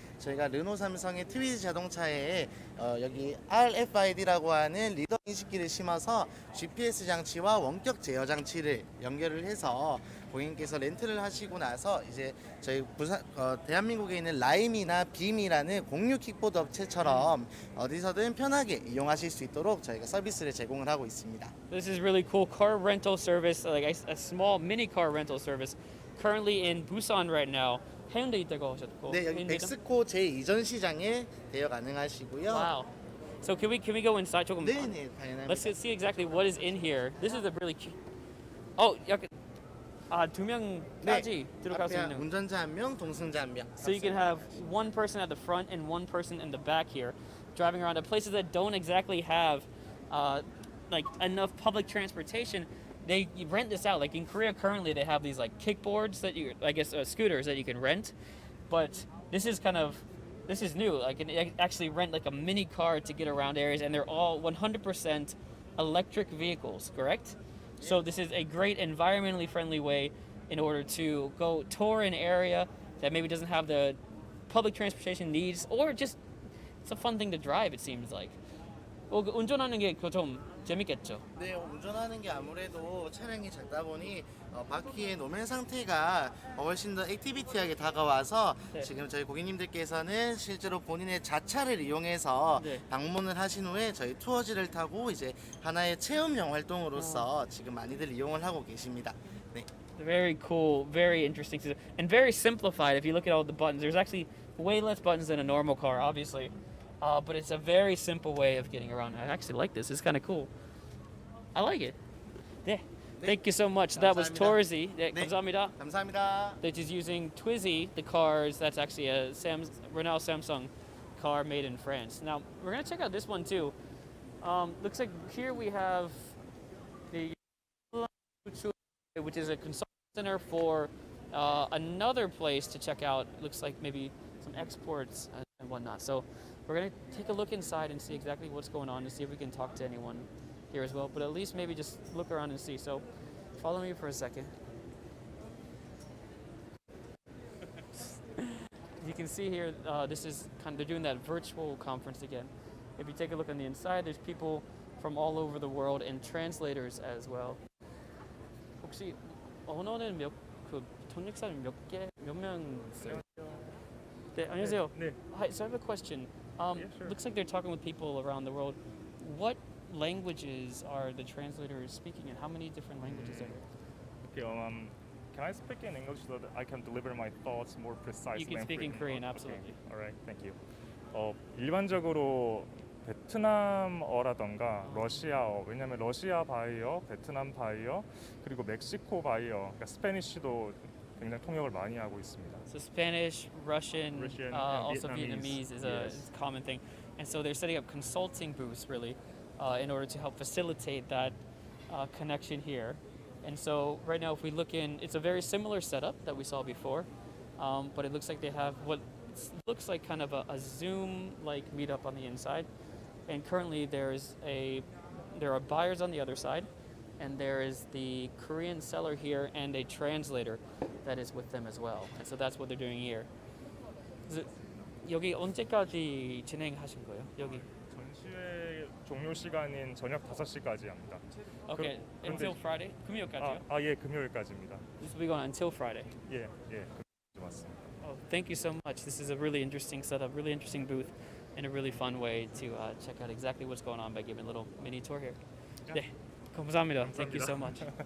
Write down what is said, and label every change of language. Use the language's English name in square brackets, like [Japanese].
[Korean] 저희가 르노 삼성의 트위즈 자동차에 여기 RFID라고 하는 리더 인식기를 심어서 GPS 장치와 원격 제어 장치를 연결을 해서 고객님께서 렌트를 하시고 나서 이제 저희 부산 대한민국에 있는 라임이나 빔이라는 공유 킥보드 업체처럼 어디서든 편하게 이용하실 수 있도록 저희가 서비스를 제공을 하고 있습니다. [English] This is really cool car rental service, like a small mini car rental service, currently in Busan right now. [Korean] 해운대 있다고 하셨고. 네, 여기 벡스코 제2전 시장에 대여 가능하시고요. [English] Wow. So can we go inside 조금? [Korean] 네, 네, 당연합니다. [English] Let's see exactly what is in here. This is a really cute. [Korean] Oh, 약간 두 명까지 들어갈 수 앞에 있는. 운전자 한 명, 동승자 한 명. [English] So you can have one person at the front and one person in the back here, driving around to places that don't exactly have, like enough public transportation. They rent this out. Like in Korea, currently they have these like kickboards that you, I guess, scooters that you can rent, but this is new. Like you can actually rent like a mini car to get around areas, and they're all 100% electric vehicles, correct? So this is a great environmentally friendly way in order to go tour an area that maybe doesn't have the public transportation needs, or just it's a fun thing to drive. It seems like. [Korean] 운전하는 게 좀 재밌겠죠. 네, 운전하는 게 아무래도 차량이 작다 보니 바퀴의 노면 상태가 훨씬 더 액티비티하게 다가와서 네. 지금 저희 고객님들께서는 실제로 본인의 자차를 이용해서 네. 방문을 하신 후에 저희 투어지를 타고 이제 하나의 체험형 활동으로서 지금 많이들 이용을 하고 계십니다. 네. [English] Very cool, very interesting, and very simplified. If you look at all the buttons, there's actually way less buttons than a normal car, obviously. But it's a very simple way of getting around. I actually like this. It's kind of cool. I like it. Yeah. Thank you so much. That was [Korean] 감사합니다. [English] Torzy. [Korean] 네. 감사합니다. 감사합니다. [English] That is using Twizy, the cars. That's actually a Renault Samsung car made in France. Now, we're going to check out this one too. Looks like here we have the which is a consulting center for another place to check out. Looks like maybe some exports and whatnot. So we're going to take a look inside and see exactly what's going on and see if we can talk to anyone here as well. But at least maybe just look around and see. So follow me for a second. You can see here, this is they're doing that virtual conference again. If you take a look on the inside, there's people from all over the world and translators as well. [Korean] 혹시 언어는 통역사는 몇 명 있어요? 네, 안녕하세요. 네. [English] Hi, so I have a question. Looks like they're talking with people around the world. What languages are the translators speaking in? How many different languages are there? Okay, can I speak in English so that I can deliver my thoughts more precisely? You can speak in Korean, absolutely. Okay. All right, thank you. [Korean] 일반적으로 베트남어라던가 러시아어, 왜냐하면 러시아 바이어, 베트남 바이어, 그리고 멕시코 바이어, 그러니까 스페니쉬도 굉장히 통역을 많이 하고 있습니다. [English] So Spanish, Russian, and also Vietnamese. Vietnamese is a common thing. And so they're setting up consulting booths really in order to help facilitate that connection here. And so right now if we look in, it's a very similar setup that we saw before, but it looks like they have what looks like kind of a Zoom-like meetup on the inside. And currently there are buyers on the other side, and there is the Korean seller here and a translator that is with them as well. And so that's what they're doing here. [Korean] 여기 언제까지 진행하신 거예요? 여기? 전시회 종료 시간인 저녁 5시까지 합니다. [English] Okay, until Friday? [Korean] 금요일까지요? 예, 금요일까지입니다. [English] This will be going until Friday. [Korean] 예, 맞습니다. [English] Oh, thank you so much. This is a really interesting setup, really interesting booth, and a really fun way to check out exactly what's going on by giving a little mini tour here. [Korean] 네, 감사합니다. [English] Thank you so much.